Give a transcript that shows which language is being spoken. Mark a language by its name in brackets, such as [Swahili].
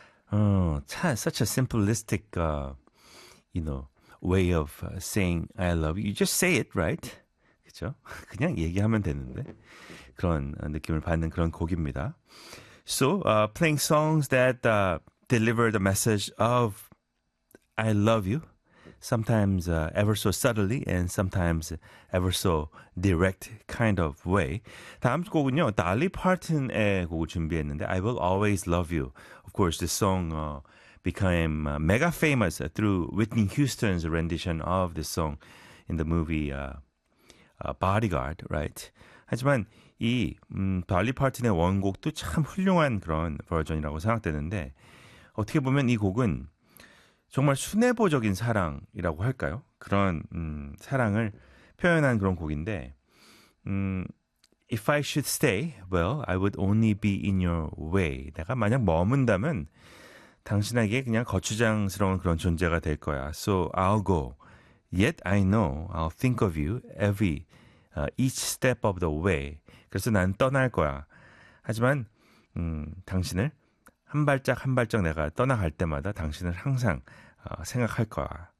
[English] Such a simplistic, way of saying I love you. You just say it, right? [Korean] 그죠? 그냥 얘기하면 되는데 그런 느낌을 받는 그런 곡입니다. [English] So, playing songs that deliver the message of I love you, sometimes ever so subtly and sometimes ever so direct kind of way. [Korean] 다음 곡은요, 달리 파튼의 곡을 준비했는데 I Will Always Love You. [English] Of course, this song became mega famous through Whitney Houston's rendition of this song in the movie Bodyguard, right? [Korean] 하지만 이 달리 파튼의 원곡도 참 훌륭한 그런 버전이라고 생각되는데 어떻게 보면 이 곡은 정말 순애보적인 사랑이라고 할까요? 그런 사랑을 표현한 그런 곡인데 [English] If I should stay, well, I would only be in your way. [Korean] 내가 만약 머문다면 당신에게 그냥 거추장스러운 그런 존재가 될 거야. [English] So I'll go. Yet I know I'll think of you every each step of the way. [Korean] 그래서 난 떠날 거야. 하지만 당신을 한 발짝 한 발짝 내가 떠나갈 때마다 당신을 항상 생각할 거야.